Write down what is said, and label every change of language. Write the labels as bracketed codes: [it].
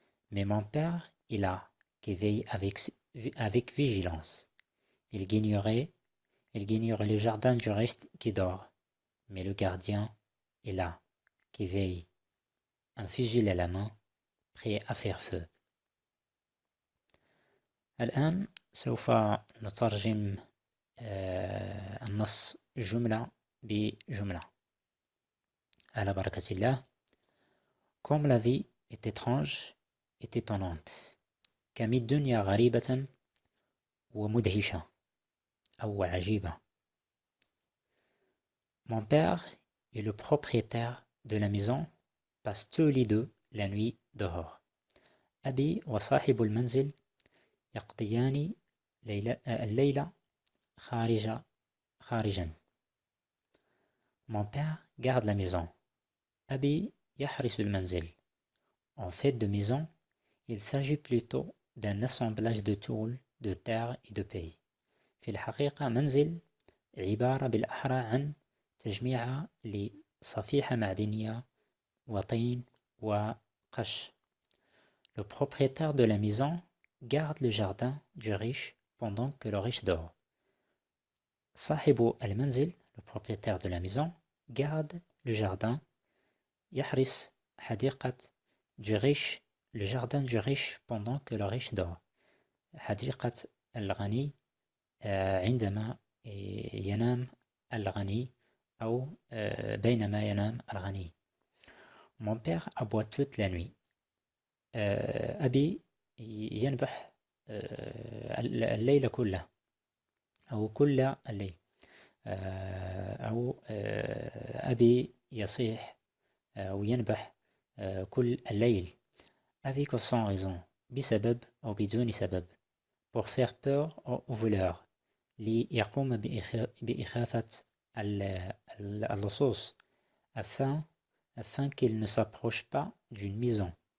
[fr] Mais mon père est là, qui veille avec vigilance. Il guignorait le jardin du reste qui dort, mais le gardien est là, qui veille, un fusil à la main, prêt à faire feu. [ar] الآن سوف نترجم النص جملة بجملة على بركة الله. [fr] Comme la vie est étrange et étonnante، [ar] كم الدنيا غريبة ومدهشة أو عجيبة. [fr] Mon père et le propriétaire de la maison passent tous les deux la nuit dehors. [ar] أبي وصاحب المنزل يقضيان الليلة خارجا. [fr] Mon père garde la maison. [ar] أبي يحرس المنزل. [fr] En fait de maison, il s'agit plutôt d'un assemblage de tôles, de terre et de paille. [ar] في الحقيقة منزل عبارة بالأحرى عن تجميع لصفيحة معدنية وطين وقش. [fr] Le propriétaire de la maison garde le jardin du riche pendant que le riche dort. [ar] صاحب المنزل, [fr] le propriétaire de la maison, garde le jardin, [ar] يحرس حديقة [fr] du riche, le jardin du riche pendant que le riche dort. [ar] حديقة الغني عندما ينام الغني أو بينما ينام الغني. [fr] Mon père aboie toute la nuit. [ar] أبي ينبح الليل كله أو كل الليل. أو أبي يصيح أو ينبح كل الليل. [fr] Avec ou sans raison, [ar] بسبب أو بدون سبب. [fr] Pour faire peur aux voleurs, [ar] ليقوم بإخافة اللصوص, [fr] afin qu'ils ne s'approchent pas d'une maison.